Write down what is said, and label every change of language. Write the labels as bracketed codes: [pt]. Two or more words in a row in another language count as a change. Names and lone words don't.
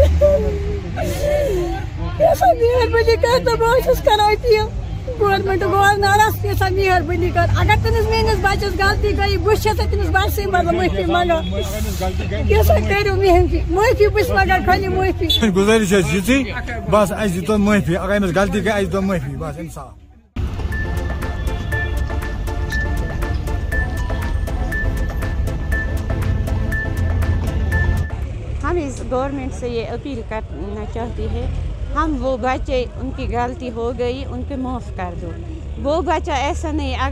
[ks] یژھان مہربٲنی کٔرِتھ تہٕ بہٕ چھَس کران أپیٖل [en] government governors [ks] یژھان مہربٲنی کر اگر تٔمِس میٲنِس بَچَس غلطی گٔے بہٕ چھَس تٔمِس بَچسٕے مطلب معٲفی منٛگان یژھان کٔرِو معٲفی بہٕ چھَس منٛگان خٲلی معٲفی گُزٲرِش چھِ یِژٕے بس اَسہِ دِتو معٲفی اگر أمِس غلطی گٔے اَسہِ دِتو معٲفی بس اِنصاف [ur] ہم اس گورنمنٹ سے یہ اپیل کرنا چاہتی ہے ہم وہ بچے ان کی غلطی ہو گئی ان کو معاف کر دو وہ بچہ ایسا نہیں اگر